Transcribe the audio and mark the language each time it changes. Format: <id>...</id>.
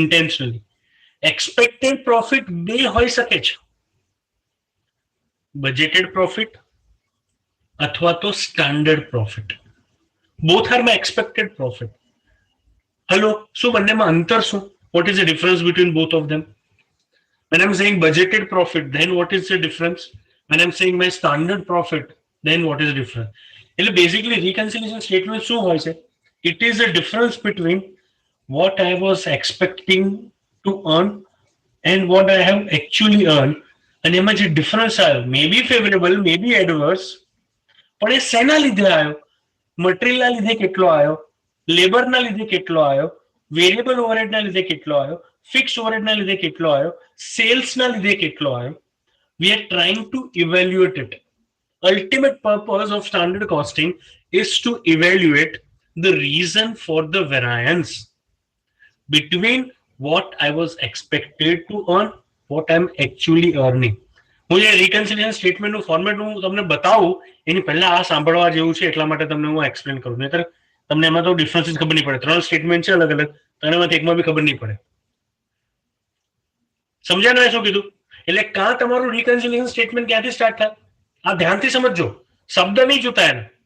<gu>Intentionally expected profit બે હોઈ શકે છે, બજેટેડ પ્રોફિટ અથવા તો standard profit.</gu> <en>Both are my expected profit.</en> <gu>Hello, શું બંનેમાં અંતર શું?</gu> <en>What is the difference between both of them? When I'm saying budgeted profit, then what is the difference? When I'm saying my standard profit, then what is the difference?</en> <gu>એટલે basically reconciliation statement શું હોય છે?</gu> <en>It is the difference between what I was expecting to earn and what I have actually earned.</en> <gu>અને એમાં જે difference આવ્યો,</gu> <en>may be favourable, may be adverse,</en> <gu>પણ એ શેના લીધે આવ્યો? મટીરિયલના લીધે કેટલો આવ્યો, લેબરના લીધે કેટલો આવ્યો, વેરિયેબલ ઓવરહેડના લીધે કેટલો આવ્યો, ફિક્સ ઓવરહેડના લીધે કેટલો આવ્યો, સેલ્સના લીધે કેટલો આવ્યો.</gu> <en>We are trying to evaluate it. Ultimate purpose of standard costing is to evaluate the reason for the variance between what I was expected to earn, what I'm actually earning.</en> <gu>હું જે reconciliation સ્ટેટમેન્ટનું format હું તમને બતાવું એની પહેલા આ સાંભળવા જેવું છે, એટલા માટે તમને હું એક્સપ્લેન કરું. નહીતર તમને એમાં તો ડિફરન્સીસ ખબર નહીં પડે. 3 સ્ટેટમેન્ટ છે અલગ અલગ, તો એમાંથી એકમાં બી ખબર નહીં પડે. સમજ્યા ને શું કીધું? એટલે કાં તમારું રિકન્સિલિએશન સ્ટેટમેન્ટ ક્યાંથી સ્ટાર્ટ થાય આ ધ્યાનથી સમજજો. શબ્દ નહીં જોતા એને.</gu>